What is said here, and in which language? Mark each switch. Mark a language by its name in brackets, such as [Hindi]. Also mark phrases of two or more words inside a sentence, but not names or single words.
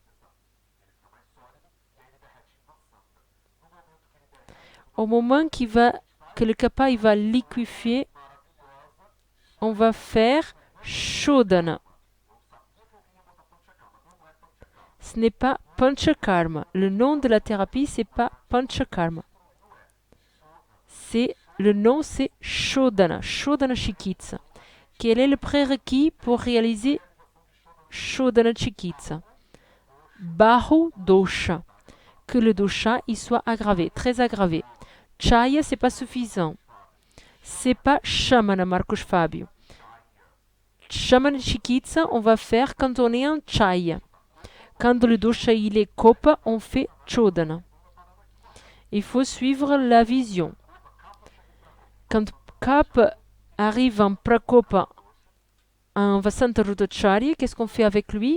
[French] Au moment que le kappa il va liquéfier, on va faire shodhana. Ce n'est pas panchakarma. Le nom de la thérapie, c'est pas panchakarma. Le nom, c'est [Sanskrit] shodhana, shodhana chikitsa. [French] Quel est le prérequis pour réaliser [Sanskrit] shodhana chikitsa? Bahu dosha. [French] Que le dosha il soit aggravé, très aggravé. Chaya, c'est pas suffisant. C'est pas shamana, Marcos Fabio. [Sanskrit] Shamana chikitsa, [French] on va faire quand on est en chaya. Quand le dosha il est kopa, on fait chodhana. Il faut suivre la vision. Quand Kap arrive en prakopa, en Vasanta Rudacharya, qu'est-ce qu'on fait avec lui?